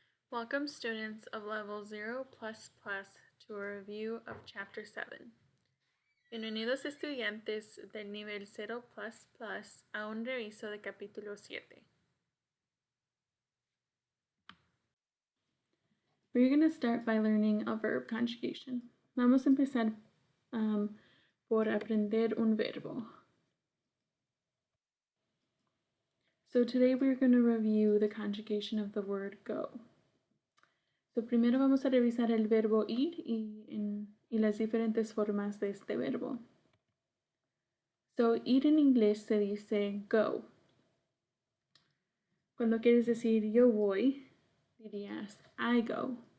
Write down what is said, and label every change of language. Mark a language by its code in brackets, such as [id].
[en] Welcome students of Level 0++ to a review of Chapter 7. [es] Bienvenidos estudiantes del nivel 0++ a un reviso de capítulo 7. [en] We're going to start by learning a verb conjugation. [es] Vamos a empezar por aprender un verbo. [en] So today we're going to review the conjugation of the word go. [es] So primero vamos a revisar el verbo ir y las diferentes formas de este verbo. So, ir en inglés se dice go. Cuando quieres decir yo voy, dirías [en] I go.